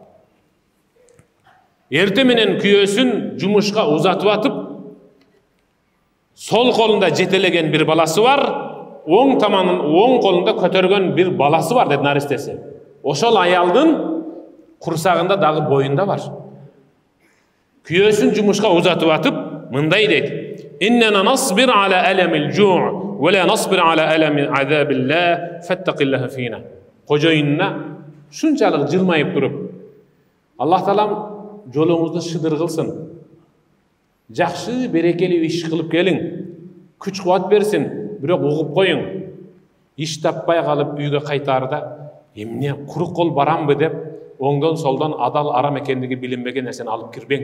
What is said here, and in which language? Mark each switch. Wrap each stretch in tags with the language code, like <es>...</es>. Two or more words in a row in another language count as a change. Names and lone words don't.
<ky>Эрте менен күйөөсүн жумушка узатып атып, сол колунда жетелеген bir баласы бар, оң таманын оң колунда көтөргөн bir баласы бар dedi наристеси. Ошол аялдын курсагында дагы боюнда бар. Күйөөсүн жумушка узатып атып, мындай дейт:</ky> <ar>"إنا نصبر على ألم الجوع ولا نصبر على ألم عذاب الله فاتقي الله فينا."</ar> <ky>Кожоюнуна шунчалык жылмайып туруп, Аллах Таалам жолуңузду шыдыр кылсын. Жакшы, берекелүү иш кылып келиң. Күч кубат берсин, бирок угуп коюң. Иш таппай калып үйгө кайтаарда, эмне курук кол барамбы деп, оңдон солдон адал арам экендиги билинбеген нерсени алып кирбең.</ky>